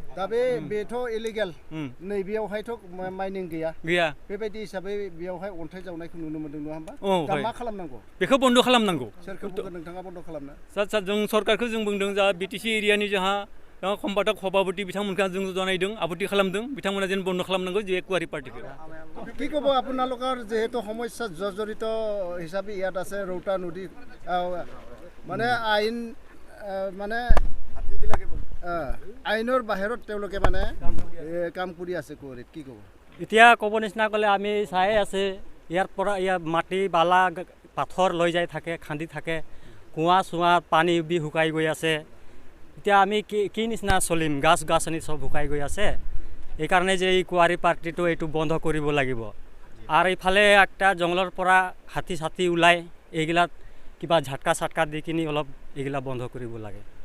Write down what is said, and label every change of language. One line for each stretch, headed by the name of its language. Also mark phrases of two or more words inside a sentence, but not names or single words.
Bodo: दा बेथ' इलिगेल नैबेयावहायथ' माइनिं गैया बेबायदि हिसाबै बेयावहाय अन्थाइ जावनायखौ नुनो मोनदों नङा होमबा दा मा खालामनांगौ बेखौ बन्द' खालामनांगौ सोरखौ बुंगोन नोंथाङा बन्द' खालामनो सार जों सरकारखौ जों बुंदों जा BTC एरियानि जोंहा सम्पादक सभापति बिथांमोनखौ जों जनायदों आपत्ति खालामदों बिथांमोना जेन बन्द' खालामनांगौ जे गुवारि पार्टीखौ
Assamese: কি ক'ব আপোনালোকৰ যেহেতু সমস্যা জৰ্জৰিত হিচাপে ইয়াত আছে ৰৌতা নদী মানে আইন মানে আইনৰ বাহিৰত তেওঁলোকে মানে কাম কৰি আছে কোৱাৰিত কি ক'ব এতিয়া ক'ব নিচিনা ক'লে আমি চাই আছে ইয়াৰ পৰা মাটি বালা পাথৰ লৈ যাই থাকে খান্দি থাকে কুঁৱা চুৱা পানী উবি শুকাই গৈ আছে এতিয়া আমি কি নিচিনা চলিম গাছ-গাছনি সব শুকাই গৈ আছে এইকাৰণে যে এই কুৱাৰি পাৰ্টিটো এইটো বন্ধ কৰিব লাগিব আৰু ইফালে একটা জংগলৰ পৰা হাতী ওলাই এইগিলাত কিবা ঝাটকা দি কিনি অলপ এইগিলা বন্ধ কৰিব লাগে